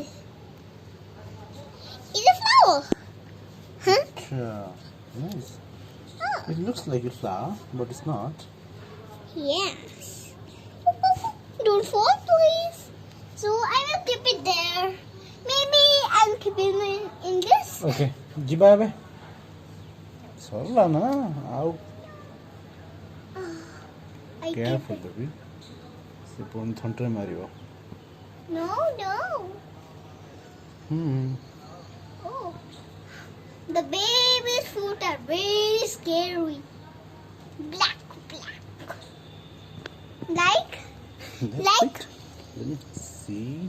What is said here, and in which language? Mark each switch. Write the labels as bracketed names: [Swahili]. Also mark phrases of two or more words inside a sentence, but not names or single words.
[English] It's a flower. Huh? Nice. Oh. It looks like a flower, but it's not. Yes. Don't fall, please. So I will keep it there. Maybe I'll keep it in this. [Odia] Okay. ଯିବା ଏବେ. ସରିଲା ନା ଆଉ [English] I keep କେୟାରଫୁଲ it. [Odia] ଦେବି. ସେ ପୁଣି ଥଣ୍ଟରେ ମାରିବ. [English] No. Oh. The baby's foot are very scary. Black. Like? Let me see.